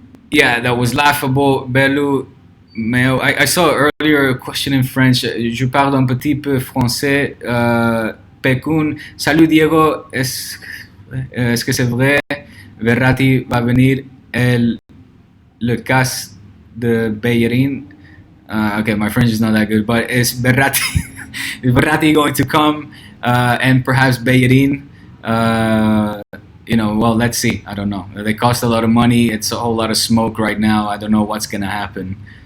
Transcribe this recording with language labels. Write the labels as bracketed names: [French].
[English] Yeah, that was laughable. Bellu, I saw earlier a question in French. [French] Je parle un petit peu français. Pekun, salut Diego, est-ce que c'est vrai Verratti va venir le cas de Bellerin? [English] Okay, my French is not that good, but is Verratti going to come, and perhaps Bellerin? Well, let's see. I don't know. They cost a lot of money. It's a whole lot of smoke right now. I don't know what's going to happen.